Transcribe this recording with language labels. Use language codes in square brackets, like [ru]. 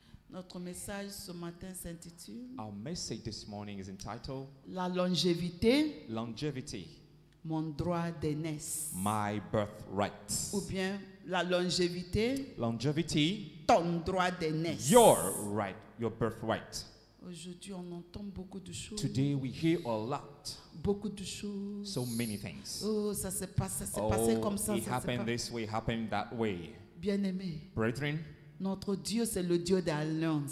[fr] Notre message ce matin s'intitule [en] Our message this morning is entitled [fr] La longévité, [en] Longevity, [fr] mon droit d'aînesse. [en] My Birthright. [fr] Ou bien la longévité, [en] Longevity, [fr] ton droit d'aînesse. [en] your right, your birthright. [fr] Aujourd'hui, on entend beaucoup de choses. [en] Today we hear a lot, [fr] Beaucoup de choses. [en] so many things. [fr] Oh, ça s'est passé comme ça. [en] It happened this way, happened that way. [fr] Bien-aimé, [en] Brethren, [fr] notre Dieu, c'est le Dieu d'alliance.